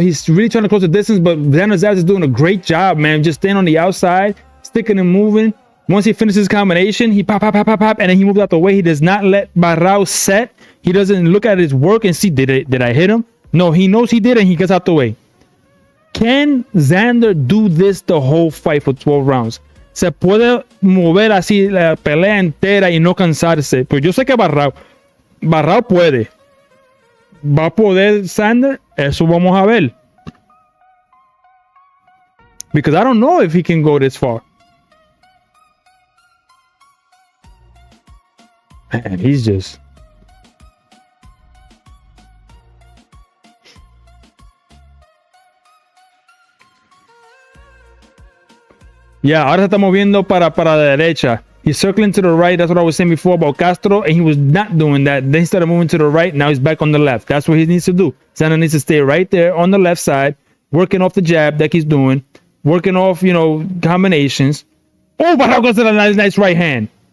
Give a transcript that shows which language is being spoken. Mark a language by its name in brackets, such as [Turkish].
[English] He's really trying to close the distance, but Xander Zayas is doing a great job, man. Just staying on the outside, sticking and moving. Once he finishes his combination, he pop, and then he moves out the way. He does not let Baraou set. He doesn't look at his work and see, did I hit him? No, he knows he did, and he gets out the way. Can Xander do this the whole fight for 12 rounds? [Spanish] Se puede mover así la pelea entera y no cansarse. Pues yo sé que Baraou puede. ¿Va a poder Xander? Eso vamos a ver. [English] Because I don't know if he can go this far. Man, he's just... [Spanish] Yeah, ahora se está moviendo para la derecha. [English] He's circling to the right. That's what I was saying before about Castro, and he was not doing that. Then he started moving to the right. Now he's back on the left. That's what he needs to do. Xander needs to stay right there on the left side, working off the jab that he's doing, working off, you know, combinations. Oh, Baraou goes to the nice right hand.